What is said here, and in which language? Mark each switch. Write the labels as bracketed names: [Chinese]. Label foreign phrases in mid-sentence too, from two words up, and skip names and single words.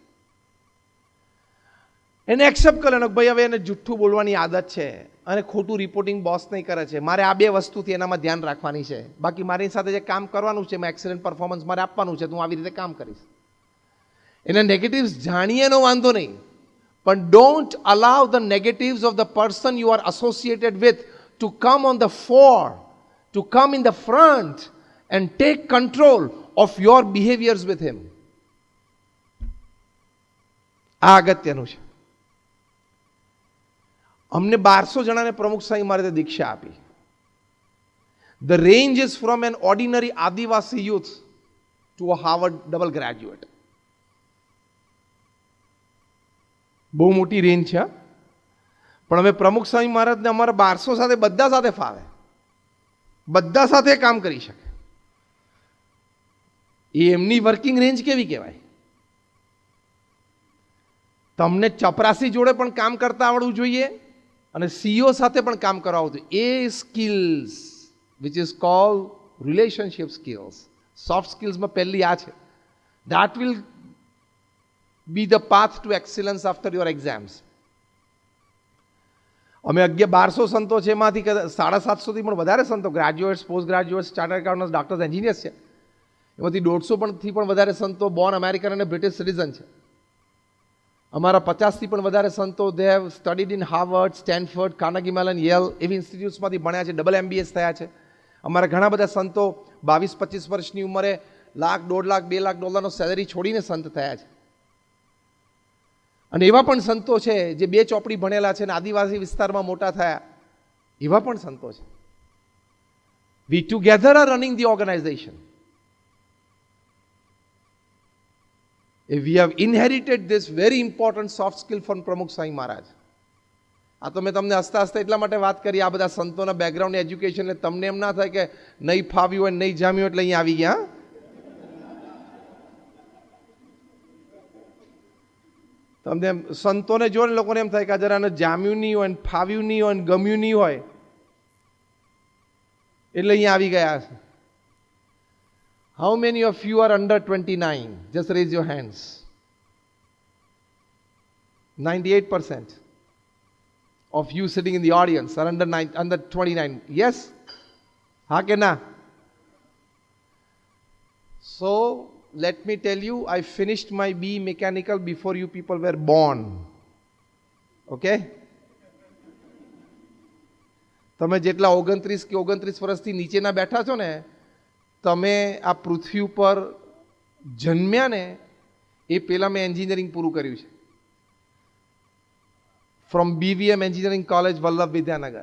[Gujarati] એને એક્સેપ્ટ કરે ને ભાઈ હવે એને જુઠ્ઠું બોલવાની આદત છે અને ખોટું રિપોર્ટિંગ બોસ નહીં કરે છે, મારે આ 2 વસ્તુથી એનામાં ધ્યાન રાખવાની છે, બાકી મારી સાથે જે કામ કરવાનું છે, એમાં [English] excellent performance [Gujarati] મારે આપવાનું છે, તો હું આવી રીતે કામ કરીશ. એના નેગેટિવ્સ જાણીએ એનો વાંધો નહીં, પણ [English] don't allow the negatives of the person you are associated with to come on the fore, to come in the front and take control of your behaviors with him. [Gujarati] આ અગત્યનું છે. અમને 1200 જણાને પ્રમુખ સ્વામી મહારાજે દીક્ષા આપી. [English] The range is from an ordinary Adivasi youth to a Harvard double graduate. [Gujarati] બહુ મોટી રેન્જ છે. પણ હવે પ્રમુખ સ્વામી મહારાજને અમારા 1200 સાથે બધા સાથે ફાવે, બધા સાથે કામ કરી શકે. એ એમની [English] working range [Gujarati] કેવી કહેવાય? તમને ચપરાસી જોડે પણ કામ કરતા આવડવું જોઈએ અને સીઈઓ સાથે પણ કામ કરાવવું જોઈએ. [English] એ સ્કિલ્સ which is called relationship skills, soft skills [Gujarati] માં પહેલી આ છે. [English] that will be the path to excellence after your exams. [Gujarati] અમે 1200 સંતો છે, એમાંથી 750 થી પણ વધારે સંતો [English] graduates, post graduates, chartered accountants, doctors, engineers [Gujarati] છે. એમાંથી 150 થી પણ વધારે સંતો [English] born American [Gujarati] અને [English] British citizen [Gujarati] છે. અમારા 50 થી પણ વધારે સંતો [English] they have studied in [Gujarati] હાર્વર્ડ, સ્ટેનફોર્ડ, કાર્નેગી મેલન, યેલ એવી ઇન્સ્ટિટ્યૂટ્સમાંથી ભણ્યા છે, [English] double MBAs [Gujarati] થયા છે. અમારા ઘણા બધા સંતો 22-25 વર્ષની ઉંમરે લાખ, 1.5 લાખ, 2 લાખ ડોલરનો સેલરી છોડીને સંત થયા છે. અને એવા પણ સંતો છે જે 2 ચોપડી ભણેલા છે અને આદિવાસી વિસ્તારમાં મોટા થયા, એવા પણ સંતો છે. [English] We together are running the organization. We have inherited this very important soft skill from પ્રમુખ સ્વામી મહારાજ. [Gujarati] આ તો મેં તમને હસતા હસતા એટલા માટે વાત કરી, આ બધા સંતોના [English] background education, [Gujarati] એટલે તમને એમ ના થાય કે નહીં ફાવ્યું હોય, નહીં જામ્યું એટલે અહીંયા આવી ગયા. તમને સંતોને જો ને લોકોને એમ થાય કે જરા જામ્યું નહીં હોય, ફાવ્યું નહીં હોય, ગમ્યું નહીં હોય એટલે અહીંયા આવી ગયા છે. [English] How many of you are under 29? Just raise your hands. 98% of you sitting in the audience are under 29. [Gujarati] Yes? હા કે ના? [English] So, let me tell you, I finished my BE Mechanical before you people were born. Okay? [Gujarati] તમે જેટલા 29 કે 29 વર્ષથી નીચેના બેઠા છો ને, તમે આ પૃથ્વી ઉપર જન્મ્યા ને એ પહેલાં મેં એન્જિનિયરિંગ પૂરું કર્યું છે. [English] from BVM engineering college વલ્લભ વિદ્યાનગર.